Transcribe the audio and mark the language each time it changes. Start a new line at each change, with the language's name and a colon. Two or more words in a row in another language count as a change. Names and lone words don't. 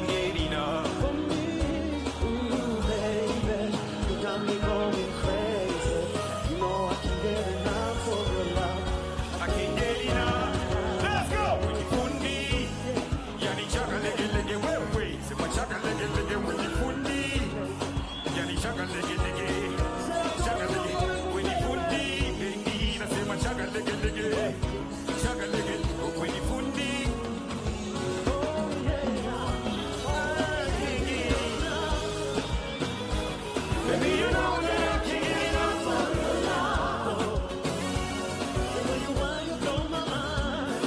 English: get enough. For me, ooh, baby, you got me going crazy. You know I can't get enough of your love. I can't get enough. Let's go. When you put me,
Swahili: yani chaka lege lege wewe. Sema chaka lege lege
English: when you put me,
Swahili: yani chaka lege lege. Chaka lege
English: when you put me, baby.
Swahili: Na sema chaka lege lege. Chaka lege
English: when you put me. Baby, you know that I can't get enough of your love. And when you want, you blow my mind.